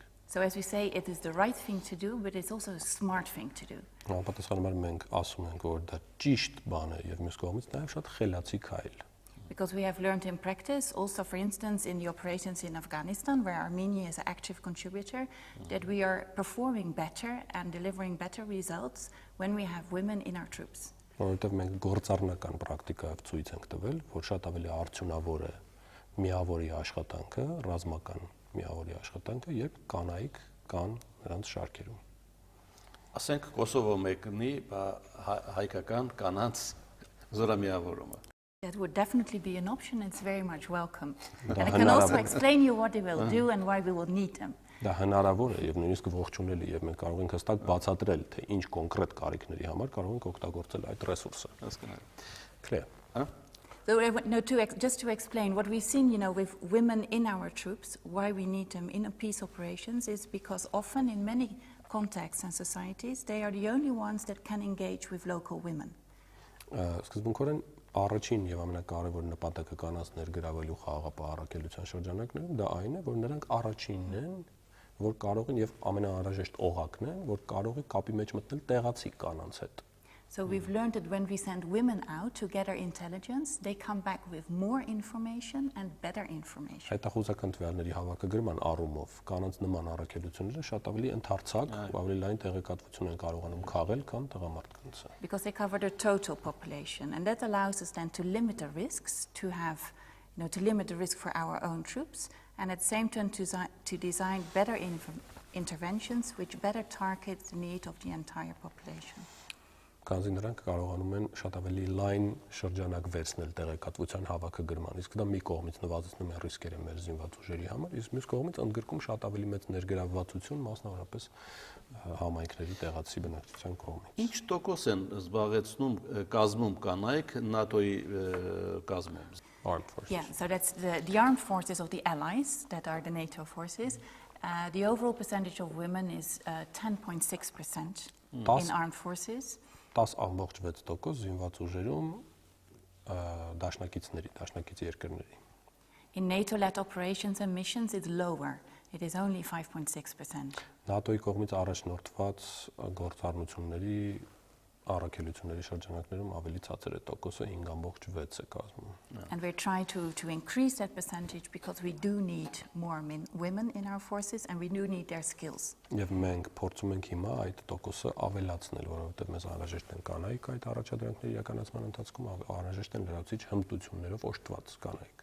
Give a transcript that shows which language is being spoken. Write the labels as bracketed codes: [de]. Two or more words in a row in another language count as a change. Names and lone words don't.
[en] So as we say, it is the right thing to do, but it's also a smart thing to do. [hy] Պատասխանաբար մենք ասում ենք, որ դա ճիշտ բան է եւ մյուս կողմից նաև շատ խելացի քայլ։ [en] Because we have learned in practice, also for instance in the operations in Afghanistan, where Armenia is an active contributor, that we are performing better and delivering better results when we have women in our troops. [hy] Որովհետև մենք գործառնական պրակտիկայով ցույց ենք տվել, որ շատ ավելի արդյունավոր է միավորի աշխատանքը, ռազմական միավորի աշխատանքը, երբ կանայք կան նրանց շարքերում։ Ասենք Կոսովո մեկնի հայկական կանանց զորամիավորումը։ [en] That would definitely be an option. It's very much welcome. And I can also explain you what they will do and why we will need them. [hy] Դա հնարավոր է եւ նույնիսկ ողջունելի եւ մենք կարող ենք հստակ բացատրել, թե ինչ կոնկրետ կարիքների համար կարող ենք օգտագործել այդ ռեսուրսը։ Հասկանալի։ [en] Clear. So, just to explain, what we've seen, with women in our troops, why we need them in peace operations is because often in many contexts and societies, they are the only ones that can engage with local women. [hy] Սկզբունքորեն առաջին եւ ամենակարևոր նպատակը կանանց ներգրավելու խաղաղապահ առաքելության շրջանակներում դա այն է, որ նրանք առաջինն են, որ կարող են եւ ամենաանհրաժեշտ օղակն են, որ կարող է կապի մեջ մտնել տեղացի կանանց հետ։ [en] So we've learned that when we send women out to gather intelligence, they come back with more information and better information. [hy] Հետախուզական տվյալների հավաքագրման առումով կանանց նման առաքելությունները շատ ավելի ընդարձակ, ավելի լայն տեղեկատվություն են կարողանում քաղել, քան տղամարդկանց։ [en] Because they cover the total population, and that allows us then to limit the risks, to limit the risk for our own troops, and at the same time to design better interventions which better target the need of the entire population. [hy] Քանզի նրանք կարողանում են շատ ավելի լայն շրջանակ վերցնել տեղեկատվության հավաքագրման, իսկ դա մի կողմից նվազեցնում է ռիսկերը մեր զինված ուժերի համար, իսկ մյուս կողմից ընդգրկում շատ ավելի մեծ ներգրավվածություն, մասնավորապես համայնքների տեղացի բնակչության կողմից։ Ինչ տոկոս են զբաղեցնում կազմում կանայք ՆԱՏՕ-ի կազմում։ [en] Armed forces. Yeah, so that's the armed forces of the allies that are the NATO forces. The overall percentage of women is 10.6% in armed forces. [hy] 10.6% զինված ուժերում դաշնակից երկրների։ [en] In NATO-led operations and missions, it's lower. It is only 5.6%. [hy] ՆԱՏՕ-ի կողմից առաջնորդված գործառնությունների առաքելությունների շրջանակներում ավելի ցածր է տոկոսը 5.6% է կազմում։ [en] And we're trying to increase that percentage because we do need more women in our forces and we do need their skills. [hy] Եվ մենք փորձում ենք հիմա այդ տոկոսը ավելացնել, որովհետև մեզ անհրաժեշտ են կանայք այդ առաջադրանքների իրականացման ընթացքում, անհրաժեշտ են լրացուցիչ հմտություններով օժտված կանայք։